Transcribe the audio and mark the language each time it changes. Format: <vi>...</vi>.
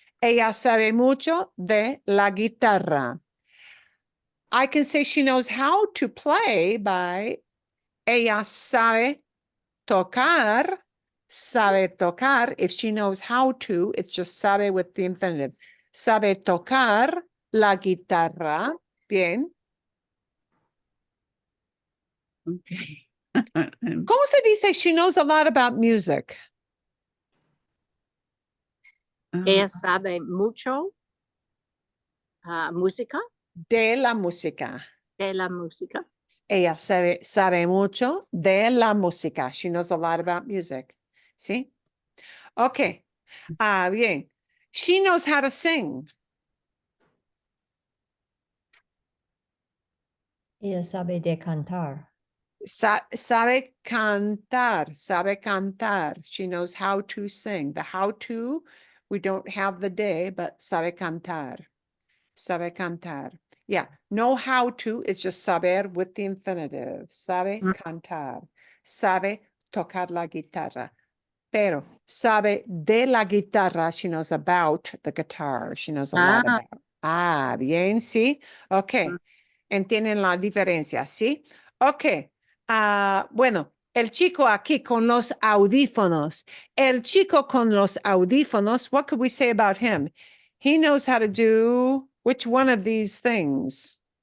<es>Ella sabe mucho de la guitarra.</es> <en>I can say she knows how to play by</en> <es>ella sabe tocar. Sabe tocar.</es> <en>If she knows how to, it's just sabe with the infinitive.</en> <es>Sabe tocar la guitarra. Bien.</es> <en>Okay.</en> <es>¿Cómo se dice?</es> <en>She knows a lot about music.</en> <es>Ella sabe mucho música, De la música. de la música. Ella sabe mucho de la música.</es> <en>She knows a lot about music. ¿Sí? Okay. Bien. She knows how to sing.</en> <es>Ella sabe de cantar. Sabe cantar. Sabe cantar.</es> <en>She knows how to sing. The how to, we don't have the de, but</en> <es>sabe cantar. Sabe cantar.</es> <en>Yeah. Know how to is just saber with the infinitive.</en> <es>Sabe cantar. Sabe tocar la guitarra. Pero sabe de la guitarra.</es> <en>She knows about the guitar. She knows a lot about. Bien, sí. Okay.</en> <es>Entienden la diferencia, ¿sí? Ok. Bueno, el chico aquí con los audífonos. El chico con los audífonos,</es> <en>what could we say about him? He knows how to do which one of these things?</en>